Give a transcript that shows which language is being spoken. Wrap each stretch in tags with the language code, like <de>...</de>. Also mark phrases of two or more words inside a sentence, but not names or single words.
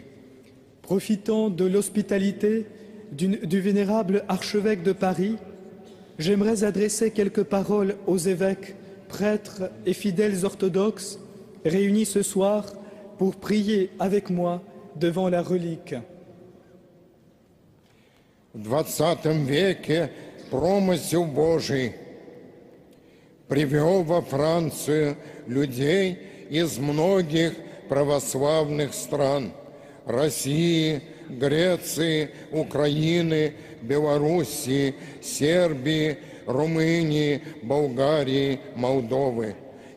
<fr>Profitant de l'hospitalité du vénérable archevêque de Paris, j'aimerais adresser quelques paroles aux évêques, prêtres et fidèles orthodoxes réunis ce soir pour prier avec moi devant la relique.</fr> <ru>В 20 веке промысел Божий привел во Францию людей из многих православных стран – России, Греции, Украины, Белоруссии, Сербии, Румынии, Болгарии, Молдовы.</ru>